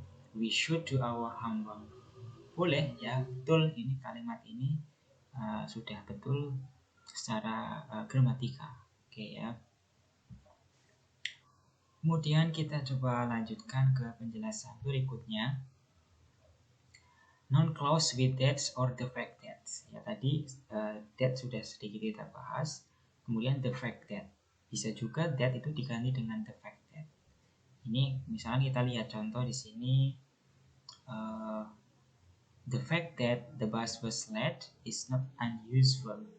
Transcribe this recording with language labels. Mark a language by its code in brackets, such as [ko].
[en] We should do our homework. [id] Boleh ya, betul ini kalimat ini sudah betul secara gramatika. Oke ya. Kemudian kita coba lanjutkan ke penjelasan berikutnya. [en] Noun clause with that or the fact that. [id] Ya tadi that sudah sedikit kita bahas. Kemudian the fact that. Bisa juga that itu diganti dengan the fact that. Ini misalnya kita lihat contoh di sini. [en] The fact that the bus was late is not unusual.